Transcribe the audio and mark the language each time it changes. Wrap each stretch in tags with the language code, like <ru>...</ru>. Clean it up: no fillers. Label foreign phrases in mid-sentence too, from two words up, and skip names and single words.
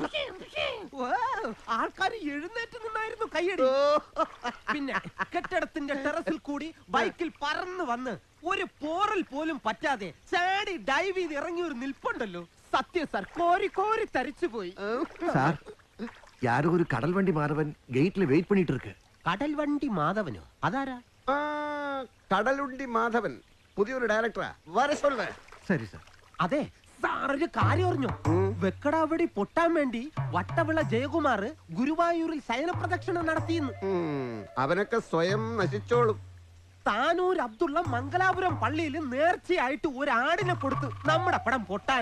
<ml>ആൾക്കാർ എഴുന്നേറ്റ് നിന്നായിരുന്നു കയ്യടി പിന്നെ കെട്ടിടത്തിന്റെ ടെറസിൽ കൂടി ബൈക്കിൽ പറന്നു വന്ന് ഒരു പോറൽ പോലും പറ്റാതെ ചാടി ഡൈവ് ചെയ്ത് ഇറങ്ങിയ ഒരു നിൽപ്പുണ്ടല്ലോ സത്യം സാർ കോരി കോരി തരിച്ചു പോയി</ml> <ta>സാർ யாரோ ஒரு கடல் வண்டி மாதவன் கேட்ல வெயிட் பண்ணிட்டு இருக்கு</ta> <ml>കടൽ വണ്ടി മാധവനോ അതാരാ കടലുണ്ടി മാധവൻ പുതിയൊരു ഡയറക്ടറാ</ml> <ta>வர சொல்லு சரி சார்</ta> <ml>അതെ സാറൊരു കാര്യം അറിഞ്ഞോ വെക്കടാവടി പൊട്ടാൻ വേണ്ടി വട്ടവിള ജയകുമാർ ഗുരുവായൂരിൽ ശയനപ്രദക്ഷിണം നടത്തിയെന്ന് അവനൊക്കെ സ്വയം നശിച്ചോളും താനൂർ അബ്ദുള്ള മംഗലാപുരം പള്ളിയിൽ നേർച്ചയായിട്ട് ഒരാടിനെ കൊടുത്തു നമ്മുടെ പടം പൊട്ടാൻ</ml>